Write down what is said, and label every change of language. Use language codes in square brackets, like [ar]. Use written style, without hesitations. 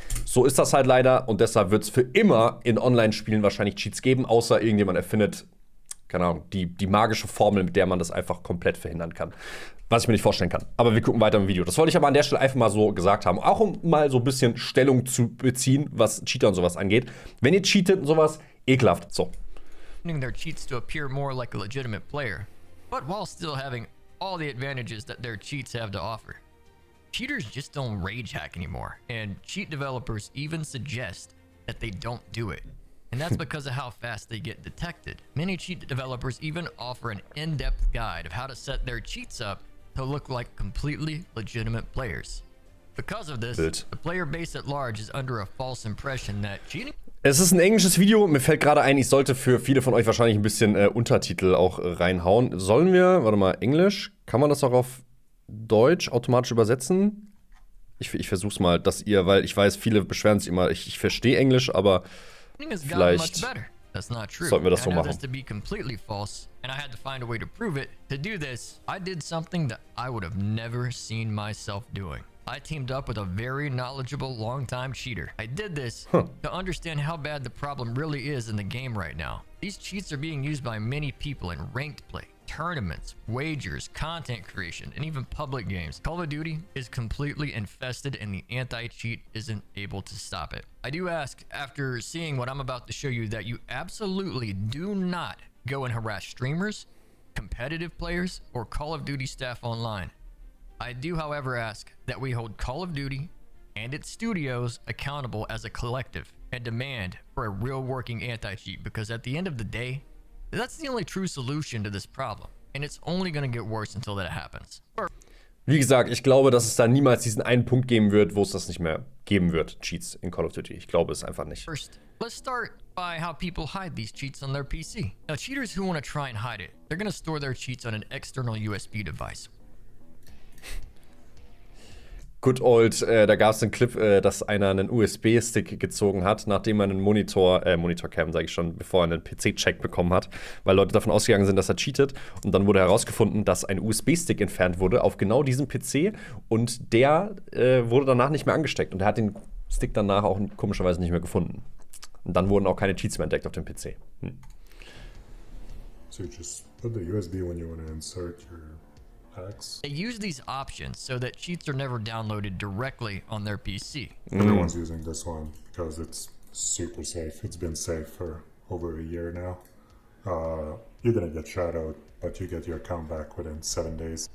[de] So ist das halt leider. Und deshalb wird es für immer in Online-Spielen wahrscheinlich Cheats geben, außer irgendjemand erfindet, keine Ahnung, die magische Formel, mit der man das einfach komplett verhindern kann. Was ich mir nicht vorstellen kann. Aber wir gucken weiter im Video. Das wollte ich aber an der Stelle einfach mal so gesagt haben. Auch um mal so ein bisschen Stellung zu beziehen, was Cheater und sowas angeht. Wenn ihr cheatet und sowas, ekelhaft. So. [en] Their cheats to appear more like a legitimate player, but while still having all the advantages that their cheats have to offer. Cheaters just don't rage hack anymore, and cheat developers even suggest that they don't do it. And that's because of how fast they get detected. Many cheat developers even offer an in-depth guide of how to set their cheats up to look like completely legitimate players. Because of this, the player base at large is under a false impression that cheating. [de] Es ist ein englisches Video. Mir fällt gerade ein, ich sollte für viele von euch wahrscheinlich ein bisschen Untertitel auch reinhauen. Sollen wir, warte mal, Englisch? Kann man das auch auf Deutsch automatisch übersetzen? Ich versuch's mal, dass ihr, weil ich weiß, viele beschweren sich immer, ich verstehe Englisch, aber vielleicht sollten wir das so machen. [en] And I had to find a way to prove it. To do this, I did something that I would have never seen myself doing. I teamed up with a very knowledgeable longtime cheater. I did this to understand how bad the problem really is in the game right now. These cheats are being used by many people in ranked play, tournaments, wagers, content creation, and even public games. Call of Duty is completely infested and the anti-cheat isn't able to stop it. I do ask, after seeing what I'm about to show you, that you absolutely do not go and harass streamers, competitive players, or Call of Duty staff online. I do, however, ask that we hold Call of Duty and its studios accountable as a collective and demand for a real working anti-cheat, because at the end of the day, that's the only true solution to this problem, and it's only going to get worse until that happens. [de] Wie gesagt, ich glaube, dass es da niemals diesen einen Punkt geben wird, wo es das nicht mehr geben wird, Cheats in Call of Duty. Ich glaube es einfach nicht. [en] First, let's start by how people hide these cheats on their PC. Now, cheaters who want to try and hide it, they're going to store their cheats on an external USB device. Good old, [de] da gab es einen Clip, dass einer einen USB-Stick gezogen hat, nachdem er einen Monitorcam, sage ich schon, bevor er einen PC-Check bekommen hat, weil Leute davon ausgegangen sind, dass er cheatet. Und dann wurde herausgefunden, dass ein USB-Stick entfernt wurde auf genau diesem PC und der wurde danach nicht mehr angesteckt. Und er hat den Stick danach auch komischerweise nicht mehr gefunden. Und dann wurden auch keine Cheats mehr entdeckt auf dem PC. [en] So you just put the USB when you want to insert your hacks. They use these options so that cheats are never downloaded directly on their PC. Everyone's using this one because it's super safe. It's been safe for over a year now. You're gonna get shadowed, but you get your account back within 7 days.